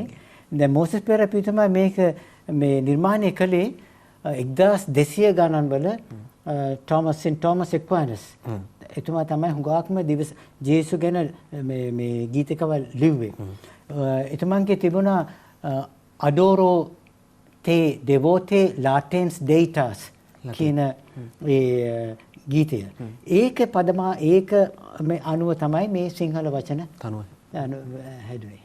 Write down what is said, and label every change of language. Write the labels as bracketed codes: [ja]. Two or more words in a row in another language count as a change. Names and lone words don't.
[si] දැන් මොසස් පෙරේරා පියතුමා මේක මේ නිර්මාණය කළේ 1200 ගණන් වල තෝමස් එක්වයිනස්. එතුමා තමයි හුඟක්ම ජේසුස් ගැන මේ ගීතිකවල ලිව්වේ. එතුමන්ගේ තිබුණා [la] Adoro te devote latens deitas [si] කියන ඒ ගීතය. ඒක පදමා ඒක මේ අනුව තමයි මේ සිංහල වචන තනුව හැදුවේ.